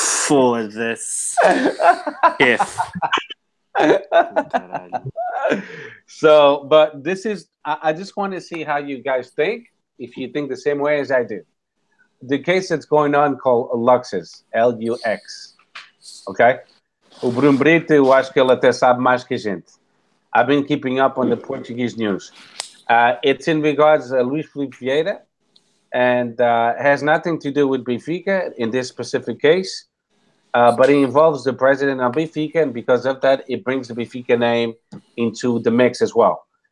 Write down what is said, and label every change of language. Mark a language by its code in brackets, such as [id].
[en] For this. If. So, but this is, I just want to see how you guys think, if you think the same way as I do. The case that's going on called Luxus, Lux, okay? [pt] O Bruno Brito, eu acho que ele até sabe mais que a gente. [en] I've been keeping up on the Portuguese news. It's in regards to Luís Filipe Vieira, and has nothing to do with Benfica in this specific case, but it involves the president of Benfica, and because of that, it brings the Benfica name into the mix as well.